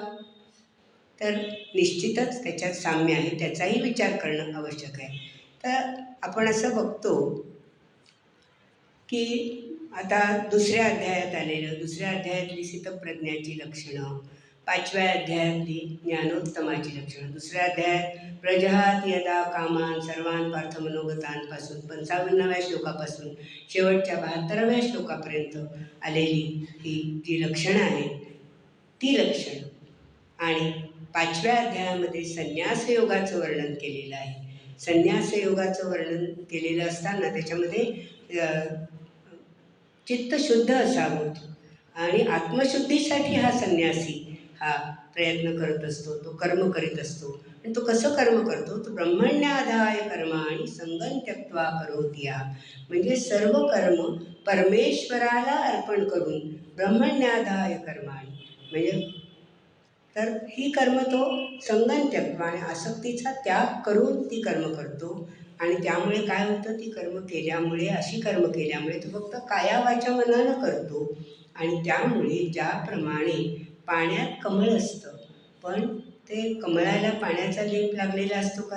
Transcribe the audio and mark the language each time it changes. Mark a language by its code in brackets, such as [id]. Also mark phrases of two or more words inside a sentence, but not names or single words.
[mr] तर निश्चितच त्याच्यात साम्य आहे, त्याचाही विचार करणं आवश्यक आहे. तर आपण असं बघतो की आता दुसऱ्या अध्यायात आलेलं, दुसऱ्या अध्यायातली स्थितप्रज्ञाची लक्षणं, 5व्या अध्यायातली ज्ञानोत्तमाची लक्षणं, दुसऱ्या अध्यायात [sa] प्रजहात यदा कामान सर्वान पार्थमनोगतांपासून [mr] 55व्या श्लोकापासून शेवटच्या 72व्या श्लोकापर्यंत आलेली ही जी लक्षणं आहेत ती लक्षणं, आणि 5व्या अध्यायामध्ये संन्यास योगाचं वर्णन केलेलं आहे. संन्यास योगाचं वर्णन केलेलं असताना त्याच्यामध्ये चित्त शुद्ध असावं आणि आत्मशुद्धीसाठी हा संन्यासी हा प्रयत्न करत असतो, तो कर्म करीत असतो. आणि तो कसं कर्म करतो? तो [sa] ब्रह्मण्याधाय कर्माणि संगं त्यक्त्वा करोति या, [mr] म्हणजे सर्व कर्म परमेश्वराला अर्पण करून [sa] ब्रह्मण्याधाय कर्माणि, [mr] म्हणजे तर ही कर्म तो [sa] संगं त्यक्त्वा [mr] आणि आसक्तीचा त्याग करून ती कर्म करतो. आणि त्यामुळे काय होतं? ती कर्म केल्यामुळे, अशी कर्म केल्यामुळे तो फक्त काया वाचा मनानं करतो. आणि त्यामुळे ज्याप्रमाणे पाण्यात कमळ असतं, पण ते कमळाला पाण्याचा लेप लागलेला असतो का?